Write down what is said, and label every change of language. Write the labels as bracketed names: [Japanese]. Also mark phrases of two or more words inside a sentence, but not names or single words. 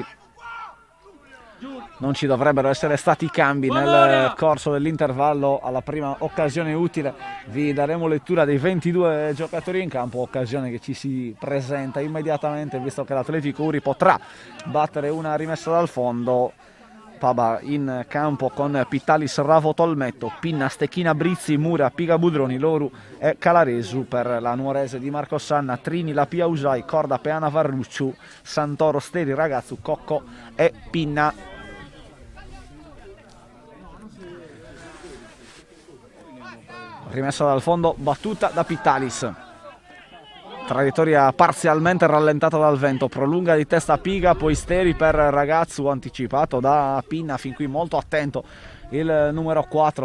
[Italian] Non ci dovrebbero essere stati cambi nel corso dell'intervallo. Alla prima occasione utile vi daremo lettura dei 22 giocatori in campo, occasione che ci si presenta immediatamente visto che l'Atletico Uri potrà battere una rimessa dal fondo. Paba in campo con Pitalis, Ravo, Tolmetto, Pinna, Stecchina, Brizzi, Mura, Piga Budroni, Loru e Calaresu. Per la Nuorese di Marco Sanna, Trini, Lapia Usai, Corda, Peana, Varrucciu, Santoro, Steri, Ragazzu, Cocco e Pinna. Rimessa dal fondo battuta da Pitalis. traiettoria parzialmente rallentata dal vento, prolunga di testa Piga, poi Steri per Ragazzu, anticipato da Pinna, fin qui molto attento il numero 4,